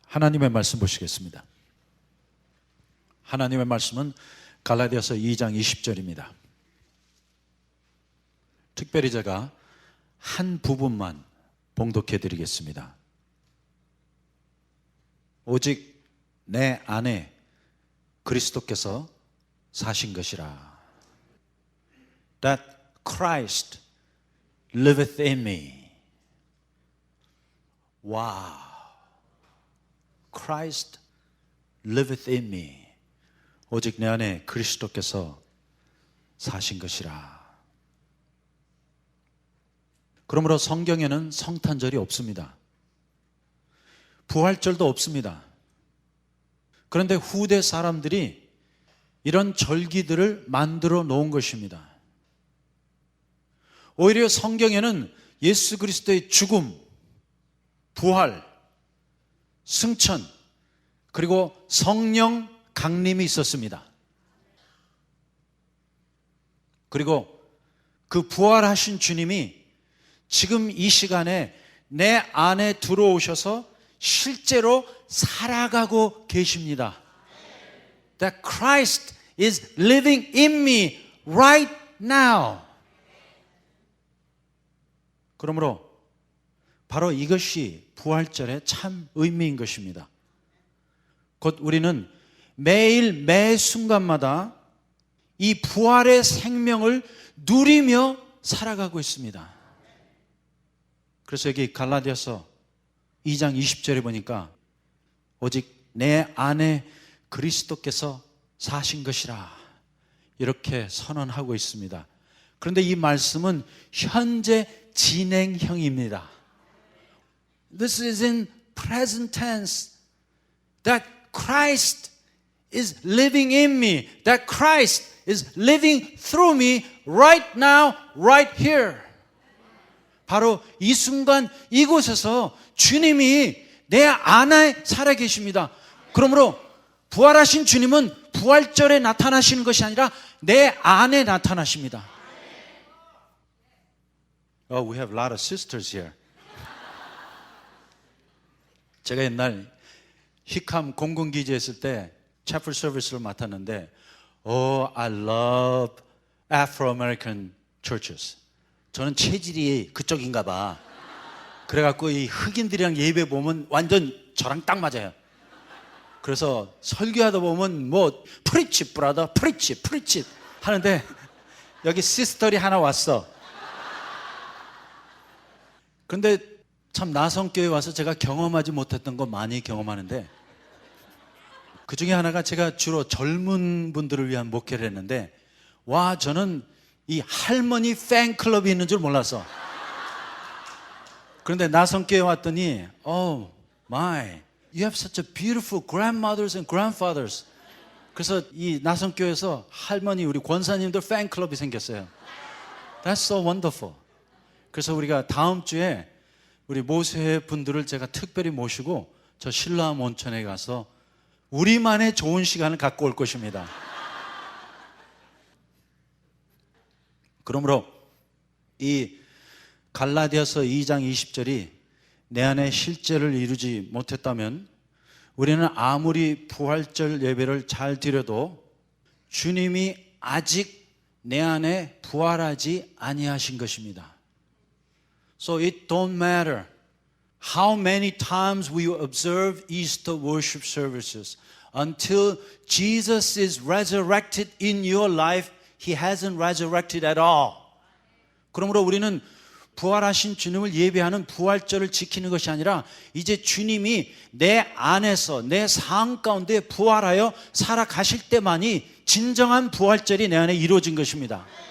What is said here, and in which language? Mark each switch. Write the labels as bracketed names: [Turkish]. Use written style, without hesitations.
[Korean] 하나님의 말씀 보시겠습니다. 하나님의 말씀은 갈라디아서 2장 20절입니다. 특별히 제가 한 부분만 봉독해 드리겠습니다. 오직 내 안에 그리스도께서 사신 것이라. [English] That Christ liveth in me. Wow. Christ liveth in me. [Korean] 오직 내 안에 그리스도께서 사신 것이라. 그러므로 성경에는 성탄절이 없습니다. 부활절도 없습니다. 그런데 후대 사람들이 이런 절기들을 만들어 놓은 것입니다. 오히려 성경에는 예수 그리스도의 죽음, 부활, 승천, 그리고 성령 강림이 있었습니다. 그리고 그 부활하신 주님이 지금 이 시간에 내 안에 들어오셔서 실제로 살아가고 계십니다. [English] That Christ is living in me right now. [Korean] 그러므로 바로 이것이 부활절의 참 의미인 것입니다. 곧 우리는 매일 매 순간마다 이 부활의 생명을 누리며 살아가고 있습니다. 그래서 여기 갈라디아서 2장 20절에 보니까 오직 내 안에 그리스도께서 사신 것이라 이렇게 선언하고 있습니다. 그런데 이 말씀은 현재 진행형입니다. [English] This is in present tense. That Christ is living in me. That Christ is living through me right now, right here. [Korean] 바로 이 순간 이곳에서 주님이 내 안에 살아계십니다. 그러므로 부활하신 주님은 부활절에 나타나시는 것이 아니라 내 안에 나타나십니다. [English] Oh, we have a lot of sisters here. [Korean] 제가 옛날 히캄 공군기지에 있을 때 채플 서비스를 맡았는데 [English] I love Afro-American churches. [Korean] 저는 체질이 그쪽인가 봐. 그래갖고 이 흑인들이랑 예배 보면 완전 저랑 딱 맞아요. 그래서 설교하다 보면 뭐 프리치 브라더 프리치 하는데 여기 시스터리 하나 왔어. 그런데 참 나성교회 와서 제가 경험하지 못했던 거 많이 경험하는데 그 중에 하나가 제가 주로 젊은 분들을 위한 목회를 했는데 와 저는 이 할머니 팬클럽이 있는 줄 몰랐어. 그런데 나성교회 왔더니 [English] Oh my, you have such a beautiful grandmothers and grandfathers. [Korean] 그래서 이 나성교회에서 할머니 우리 권사님들 팬클럽이 생겼어요. [English] That's so wonderful. [Korean] 그래서 우리가 다음 주에 우리 모세 분들을 제가 특별히 모시고 저 신라암 온천에 가서 우리만의 좋은 시간을 갖고 올 것입니다. 그러므로 이 갈라디아서 2장 20절이 내 안에 실제를 이루지 못했다면 우리는 아무리 부활절 예배를 잘 드려도 주님이 아직 내 안에 부활하지 아니하신 것입니다. [English] So it don't matter how many times we observe Easter worship services. Until Jesus is resurrected in your life, He hasn't resurrected at all. [Korean] 그러므로 우리는 부활하신 주님을 예배하는 부활절을 지키는 것이 아니라 이제 주님이 내 안에서 내 삶 가운데 부활하여 살아가실 때만이 진정한 부활절이 내 안에 이루어진 것입니다.